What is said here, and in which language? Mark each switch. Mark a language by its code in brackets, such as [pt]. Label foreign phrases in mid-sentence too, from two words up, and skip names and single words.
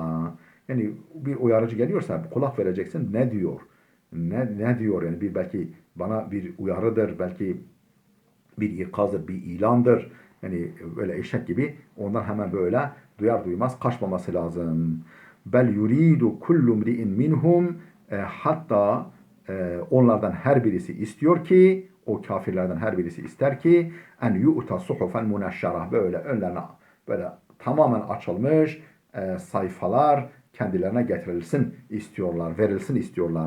[tr] Yani bir uyarıcı geliyorsa kulak vereceksin, ne diyor? Ne diyor yani, bir belki bana bir uyarıdır, belki bir ikazdır, bir ilandır. Yani böyle eşek gibi ondan hemen böyle duyar duymaz kaçmaması lazım. [ar] بل يريد كل امرئ منهم, [tr] hatta onlardan her birisi istiyor ki, o kafirlerden her birisi ister ki [ar] أن يؤتى صحفا منشرة, [tr] böyle önlerine böyle tamamen açılmış sayfalar kendilerine getirilsin istiyorlar, verilsin istiyorlar.